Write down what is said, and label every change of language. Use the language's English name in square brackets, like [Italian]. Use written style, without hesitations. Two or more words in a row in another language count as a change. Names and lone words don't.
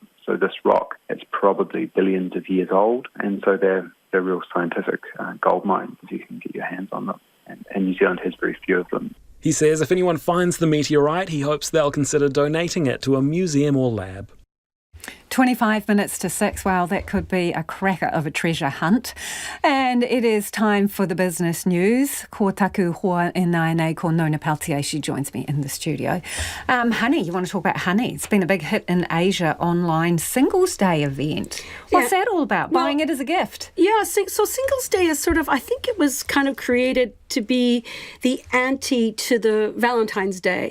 [English] So this rock, it's probably billions of years old, and so they're real scientific gold mines if you can get your hands on them. And New Zealand has very few of them. He says if anyone finds the meteorite, he hopes they'll consider donating it to a museum or lab. 25 minutes to 6. Well, that could be a cracker of a treasure hunt. And it is time for the business news. [Māori] Ko taku hoa e nai ko Nona Peltier. [English] She joins me in the studio. Honey, you want to talk about honey? It's been a big hit in Asia online Singles Day event. What's that all about? Buying it as a gift? Yeah, so Singles Day is sort of, I think it was kind of created to be the ante to the Valentine's Day.